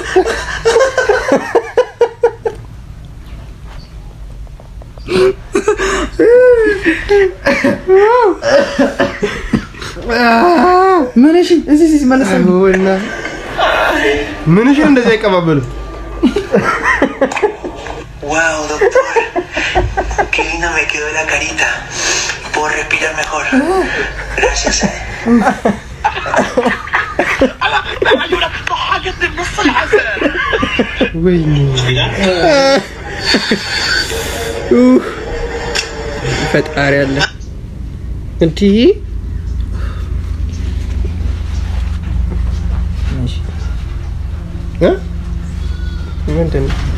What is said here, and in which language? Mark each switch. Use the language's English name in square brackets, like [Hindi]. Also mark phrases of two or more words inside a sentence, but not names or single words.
[Amharic] ምን እሺ፣ እዚህ ሲመለስ ምን እሺ፣ እንደዚህ አይቀባበሉ። [Spanish] Wow, doctor, qué linda me quedó la carita. Puedo respirar mejor. Gracias. [Amharic] ፈጣሪ አለ እንዴ? ምንድን ነው?